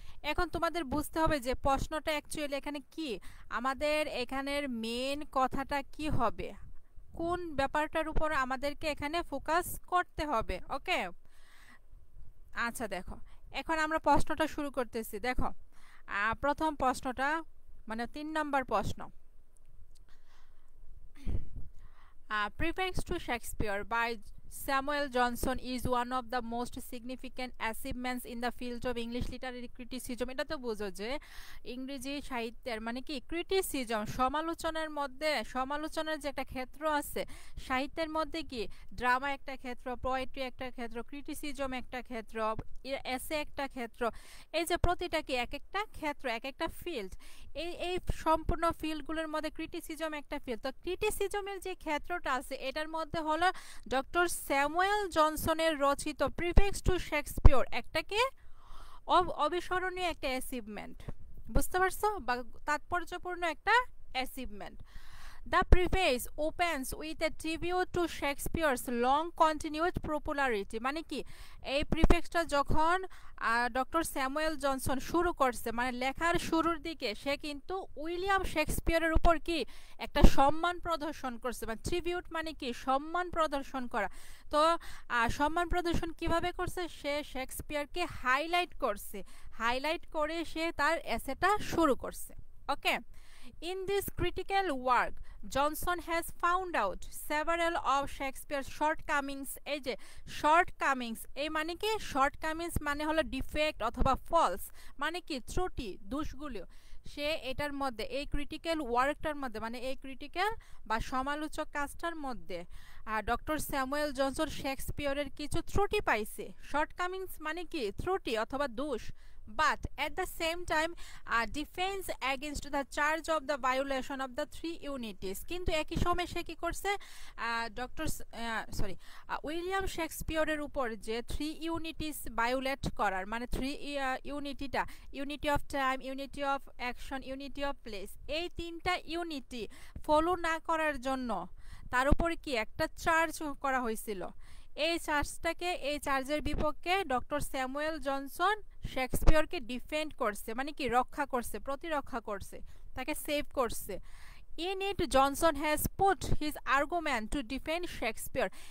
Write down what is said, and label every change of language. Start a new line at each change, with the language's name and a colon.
Bangla: এখন তোমাদের বুঝতে হবে যে প্রশ্নটা অ্যাকচুয়ালি এখানে কি, আমাদের এখানের মেন কথাটা কি হবে, কোন ব্যাপারটার উপর আমাদেরকে এখানে ফোকাস করতে হবে। ওকে, আচ্ছা দেখো, এখন আমরা প্রশ্নটা শুরু করতেছি। দেখো, প্রথম প্রশ্নটা মানে 3 নম্বর প্রশ্ন,
English: prefix to Shakespeare by Samuel Johnson is one of the most significant achievements in the field of English literary criticism.
Bangla: এটা তো বুঝো যে ইংরেজি সাহিত্যের মানে কি ক্রিটিসিজম, সমালোচনার মধ্যে সমালোচনার যে একটা ক্ষেত্র আছে সাহিত্যের মধ্যে, কি ড্রামা একটা ক্ষেত্র, পোয়েট্রি একটা ক্ষেত্র, ক্রিটিসিজম একটা ক্ষেত্র, এসে একটা ক্ষেত্র, এই যে প্রতিটা কি এক একটা ক্ষেত্র, এক একটা ফিল্ড, এই সম্পূর্ণ ফিল্ডগুলোর মধ্যে ক্রিটিসিজম একটা ফিল্ড। তো ক্রিটিসিজমের যে ক্ষেত্রটা আছে এটার মধ্যে হলো ডক্টর স্যামুয়েল জনসনের রচিত প্রিফেক্স টু শেক্সপিয়র একটা কি অবিস্মরণীয় একটা অ্যাচিভমেন্ট, বুঝতে পারছো, বা তাৎপর্যপূর্ণ একটা achievement.
English: The preface opens with a tribute to Shakespeare's long continued popularity.
Bangla: মানে কি এই প্রিফেক্সটা যখন ডক্টর স্যামুয়েল জনসন শুরু করছে, মানে লেখার শুরুর দিকে সে কিন্তু উইলিয়াম শেক্সপিয়রের উপর কি একটা সম্মান প্রদর্শন করছে, মানে ট্রিবিউট মানে কি সম্মান প্রদর্শন করা। তো সম্মান প্রদর্শন কিভাবে করছে, সে শেক্সপিয়রকে হাইলাইট করছে, হাইলাইট করে সে তার এসেটা শুরু করছে।
English: Okay, in this critical work Johnson has found out several of Shakespeare's shortcomings.
Bangla: এই যে shortcomings, এই মানে কি shortcomings মানে হলো ডিফেক্ট অথবা ফলস, মানে কি ত্রুটি দোষগুলো, সে এটার মধ্যে এই ক্রিটিক্যাল ওয়ার্কটার মধ্যে মানে এই ক্রিটিক্যাল বা সমালোচক কাজটার মধ্যে ডক্টর স্যামুয়েল জনসন শেক্সপিয়রের কিছু ত্রুটি পাইছে। শর্টকামিংস মানে কি ত্রুটি অথবা দোষ,
English: but at the same time defense against the charge of the violation of the three unities.
Bangla: কিন্তু একই সময় সে কি করছে ডক্টর উইলিয়াম শেক্সপিয়রের উপর যে থ্রি ইউনিটিস ভায়োলেট করার, মানে three ইউনিটিটা unity of time, unity of action, unity of place, এই তিনটা ইউনিটি ফলো না করার জন্য তার উপর কি একটা চার্জ করা হয়েছিল। এই চার্জটাকে, এই চার্জের বিপক্ষে ডক্টর স্যামুয়েল জনসন শেক্সপিয়রকে ডিফেন্ড করছে, মানে কি রক্ষা করছে, প্রতিরক্ষা করছে, তাকে সেভ করছে।
English: In it Johnson has put his argument to defend Shakespeare.